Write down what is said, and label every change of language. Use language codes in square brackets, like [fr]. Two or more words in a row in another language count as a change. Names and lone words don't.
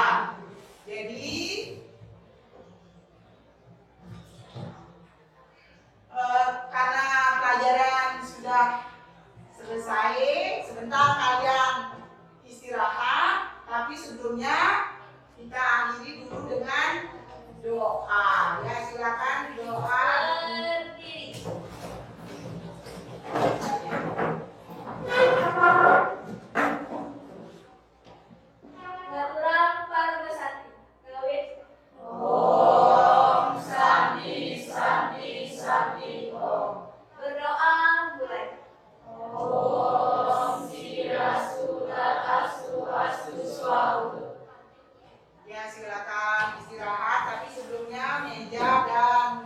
[id] Jadi karena pelajaran sudah selesai, sebentar kalian istirahat. Tapi sebelumnya kita akhiri dulu dengan doa. Ya, silakan doa. Berdiri. [ban] Ngaturan parubesati. Gawit. [sa] Om Santi Santi Santi Om. [id] Berdoa mulai. [sa] Om Sirasu Tatasu Astu Swau. [id] Ya, silakan istirahat. Tapi sebelumnya meja dan